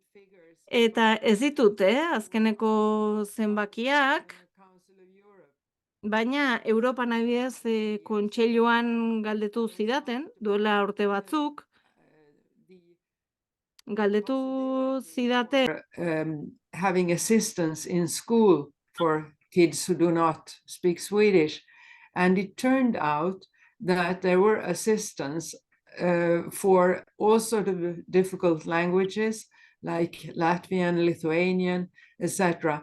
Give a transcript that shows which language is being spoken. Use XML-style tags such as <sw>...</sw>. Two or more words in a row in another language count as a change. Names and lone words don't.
<eu>Eta ez ditut, azkeneko zenbakiak, Baina Europan adibidez kontseiluan galdetu zidaten, duela urte batzuk, galdetu zidaten</eu> <en>having assistance in school for kids who do not speak Swedish. And it turned out that there were assistants for all sorts of difficult languages like Latvian, Lithuanian, etc.</en>